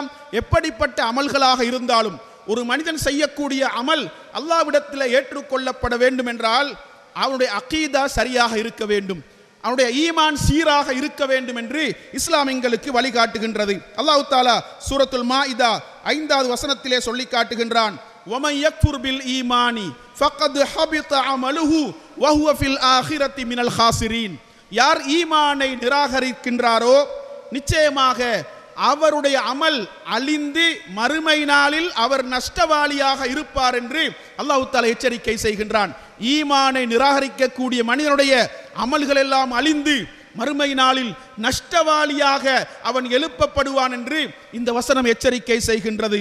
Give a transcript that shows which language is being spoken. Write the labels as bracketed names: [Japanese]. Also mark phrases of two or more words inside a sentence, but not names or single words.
[Tamil] எப்படிப்பட்ட அமல்களாக இருந்தாலும் ஒரு மனிதன் செய்யக்கூடிய அமல் அல்லாஹ்விடத்தில் ஏற்றுக்கொள்ளப்பட வேண்டும் என்றால் அவனுடைய அகீதா சரியாக இருக்க வேண்டும், அவனுடைய ஈமான் சீராக இருக்க வேண்டும் என்று இஸ்லாம் எங்களுக்கு வழிகாட்டுகின்றது. அல்லாஹ் தஆலா சூரத்துல் மாஇதா 5வது வசனத்திலே சொல்லி காட்டுகின்றான், [Arabic] وَمَنْ يَكْفُرْ بِالْإِيمَانِ فَقَدْ حَبِطَ عَمَلُهُ وَهُوَ فِي الْآخِرَةِ مِنَ الْخَاسِرِينَ. [Tamil] யார் ஈமானை நிராகரிக்கின்றாரோ நிச்சயமாக அவருடைய அமல் அழிந்து மறுமை நாளில் அவர் நஷ்டவாளியாக இருப்பார் என்று அல்லாஹ் தஆலா எச்சரிக்கை செய்கின்றான். ஈமானை நிராகரிக்கக்கூடிய மனிதனுடைய அமல்கள் எல்லாம் அழிந்து மறுமை நாளில் நஷ்டவாளியாக அவன் எழுப்பப்படுவான் என்று இந்த வசனம் எச்சரிக்கை செய்கின்றது.